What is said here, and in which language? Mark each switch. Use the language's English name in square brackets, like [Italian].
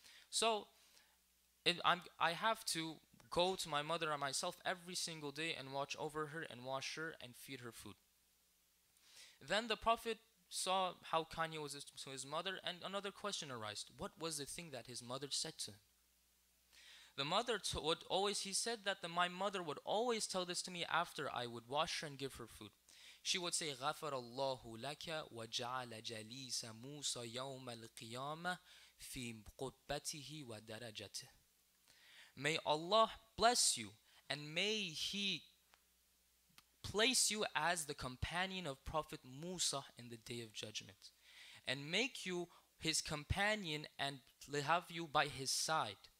[English] So I have to go to my mother and myself every single day and watch over her and wash her and feed her food." Then the Prophet saw how kind he was to his mother, and another question arose. What was the thing that his mother said to him? The mother he said that my mother would always tell this to me after I would wash her and give her food. She would say, [Arabic] غَفَرَ اللَّهُ لَكَ وَجَعَلَ جَلِيسَ مُوسَى يَوْمَ الْقِيَامَةِ فِي قُرْبَتِهِ وَدَرَجَتِهِ. [English] May Allah bless you and may He place you as the companion of Prophet Musa in the Day of Judgment and make you his companion and have you by his side.